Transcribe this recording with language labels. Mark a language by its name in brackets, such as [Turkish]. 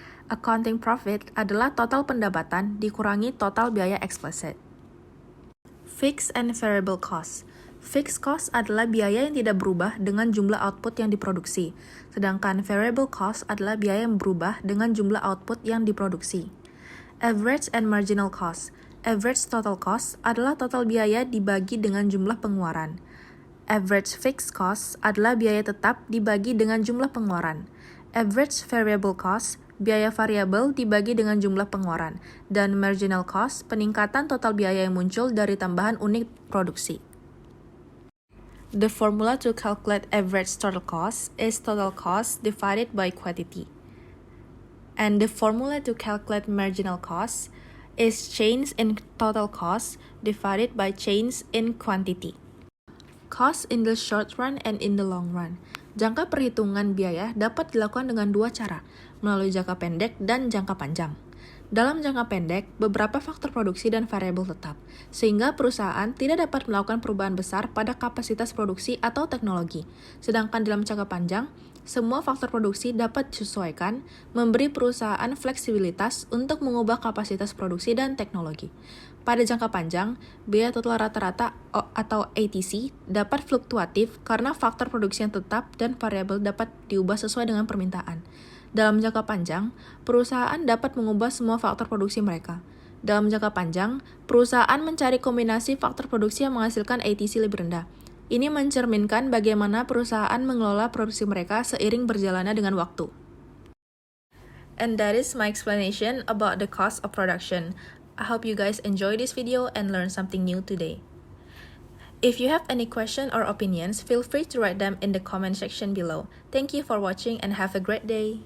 [Indonesian] Accounting profit adalah total pendapatan dikurangi total biaya explicit. [English] Fixed and variable cost. [Indonesian] Fixed cost adalah biaya yang tidak berubah dengan jumlah output yang diproduksi, sedangkan variable cost adalah biaya yang berubah dengan jumlah output yang diproduksi. [English] Average and marginal cost. [Indonesian] Average total cost adalah total biaya dibagi dengan jumlah pengeluaran. Average fixed cost adalah biaya tetap dibagi dengan jumlah pengeluaran. Average variable cost, biaya variabel dibagi dengan jumlah pengeluaran, dan marginal cost, peningkatan total biaya yang muncul dari tambahan unit produksi. [English] The formula to calculate average total cost is total cost divided by quantity. And the formula to calculate marginal cost is change in total cost divided by change in quantity. Cost in the short run and in the long run. [Indonesian] Jangka perhitungan biaya dapat dilakukan dengan dua cara, melalui jangka pendek dan jangka panjang. Dalam jangka pendek, beberapa faktor produksi dan variabel tetap, sehingga perusahaan tidak dapat melakukan perubahan besar pada kapasitas produksi atau teknologi. Sedangkan dalam jangka panjang, semua faktor produksi dapat disesuaikan, memberi perusahaan fleksibilitas untuk mengubah kapasitas produksi dan teknologi. Pada jangka panjang, biaya total rata-rata atau ATC dapat fluktuatif karena faktor produksi yang tetap dan variabel dapat diubah sesuai dengan permintaan. Dalam jangka panjang, perusahaan dapat mengubah semua faktor produksi mereka. Dalam jangka panjang, perusahaan mencari kombinasi faktor produksi yang menghasilkan ATC lebih rendah. Ini mencerminkan bagaimana perusahaan mengelola produksi mereka seiring berjalannya dengan waktu. [English] And that is my explanation about the cost of production. I hope you guys enjoy this video and learn something new today. If you have any questions or opinions, feel free to write them in the comment section below. Thank you for watching and have a great day.